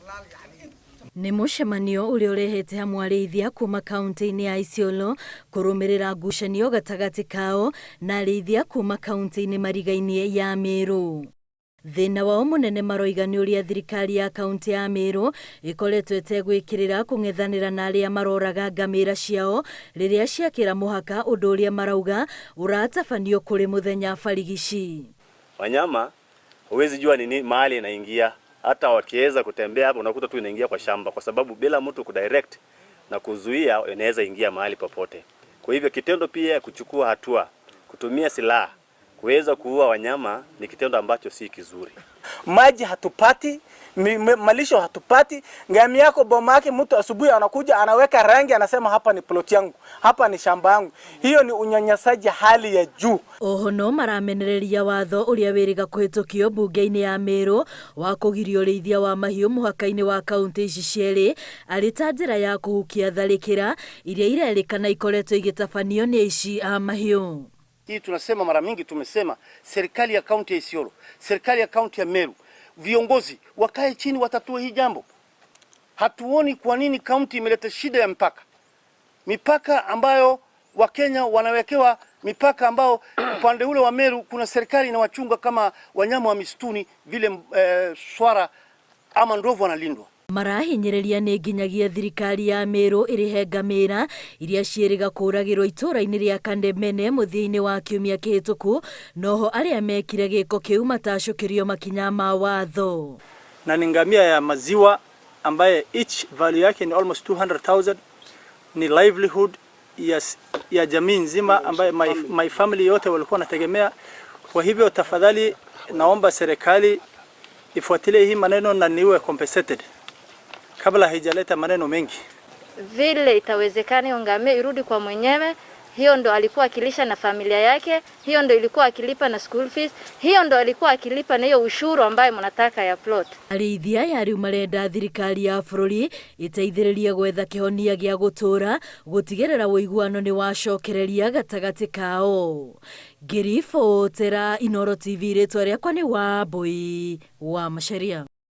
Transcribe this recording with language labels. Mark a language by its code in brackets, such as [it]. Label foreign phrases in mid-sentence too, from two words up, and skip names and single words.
[ki] Nĩ mũcemanio ũrĩa ũrehete hamwe arĩithia kuma kaunti-inĩ ya Isiolo kũrũmĩrĩra ngucanio gatagatĩ kao na arĩithia kuma kaunti-inĩ marigainĩ ya Meru. Thĩna wao mũnene maroiga nĩ ũrĩa thirikari ya kaunti ya Meru ĩkoretwo ĩtegwĩkĩrĩra kũng'ethanĩra na arĩa maroraga ngamĩra ciao rĩrĩa ciakĩra mũhaka, ũndũ ũrĩa marauga ũratabanio kũrĩ mũthenya barigici. [sw] Wanyama huwezi jua nini mahali inaingia, hata wakiweza kutembea hapo unakuta tu inaingia kwa shamba, kwa sababu bila mtu kudirect na kuzuia inaweza ingia mahali popote. Kwa hivyo kitendo pia ya kuchukua hatua, kutumia silaha kuweza kuua wanyama ni kitendo ambacho si kizuri. Maji hatupati, malisho hatupati. Ngamia yako boma yake, mtu asubuhi anakuja anaweka rangi, anasema hapa ni plot yangu, hapa ni shamba yangu. Hiyo ni unyanyasaji hali ya juu. [ki] Oho no maramenereria watho ũrĩa wĩrĩga kũhĩtũkio bunge-inĩ ya Meru wa kũgiria ũrĩithia wa mahiũ mũhaka-inĩ wa kaunti ici cierĩ arĩ ta njĩra ya kũhukia tharĩkĩra iria irerĩkana ikoretwo igĩtabanio nĩ aici a mahiũ. [sw] Hii tunasema mara mingi, tumesema serikali ya kaunti ya Isiolo, serikali ya kaunti ya Meru, viongozi wakae chini watatue hii jambo. Hatuoni kwa nini kaunti imeleta shida ya mipaka ambayo Wakenya wanawekewa mipaka ambao upande ule wa Meru kuna serikali inawachunga kama wanyama wa misituni vile swara ama ndovu wanalindwa. [ki] Marahinyĩrĩria nĩ nginyagia thirikari ya Meru ĩrĩhe ngamĩra iria ciĩrĩga kũragĩrwo itũũra-inĩ rĩa Kandemene mũthia-inĩ wa kiumia kĩhĩtũku, noho arĩa mekire gĩko kĩu matacũkĩrio makinya ma watho. [sw] Na ni ngamia ya maziwa ambaye [en] each value [sw] yake ni almost 200,000, ni livelihood ya jamii nzima ambaye [en] my family [sw] yote walikuwa nategemea. Kwa hivyo tafadhali naomba serikali ifuatilie hii maneno na niwe compensated kabla haijaleta maneno mengi. Vile itawezekana ngamia irudi kwa mwenyewe, hiyo ndo alikuwa akilisha na familia yake, hiyo ndo ilikuwa akilipa na [en] school fees, [sw] hiyo ndo alikuwa akilipa na hiyo ushuru ambaye mnataka ya plot. [ki] Arĩithia ya rĩu marenda thirikari ya bũrũri ĩteithĩrĩrie gwetha kĩhonia gĩa gũtũũra, gũtigĩrĩra ũiguano nĩ wacokereria gatagatĩ kao. Ngĩribotera Inooro TV, rĩtwa rĩakwa nĩ Wambui wa Macharia.